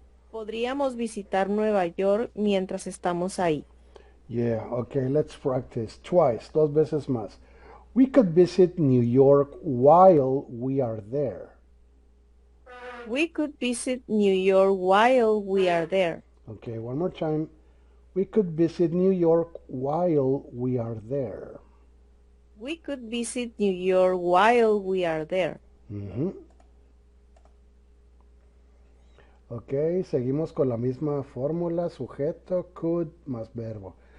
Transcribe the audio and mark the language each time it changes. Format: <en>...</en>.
<es>Podríamos visitar Nueva York mientras estamos ahí.</es> <en>Yeah, okay, let's practice. Twice,</en> <es>2 veces más.</es> <en>We could visit New York while we are there. We could visit New York while we are there. Okay, one more time. We could visit New York while we are there. We could visit New York while we are there.</en> <es>Ok, seguimos con la misma fórmula, sujeto, could más verbo.</es>